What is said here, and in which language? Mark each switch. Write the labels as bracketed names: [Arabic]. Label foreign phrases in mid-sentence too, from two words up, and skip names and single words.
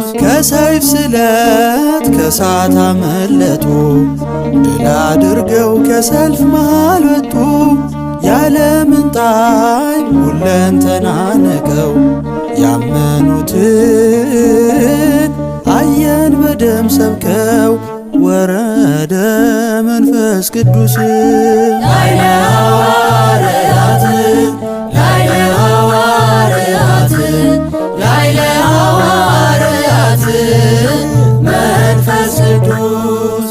[Amharic] ከሰይፍ ስለት ከእሳት አመለጡ ድል አድርገው ከሰልፍ መሃል ወጡ። ያለምን ጣይ ሁለንተና ንቀው ያመኑትን አየን በደም ሰብከው [Geez] ወረደ መንፈስ ቅዱስ ላይለ ሐዋርያት ላይለ ሐዋርያት ላይለ ሐዋርያት መንፈስ ቅዱስ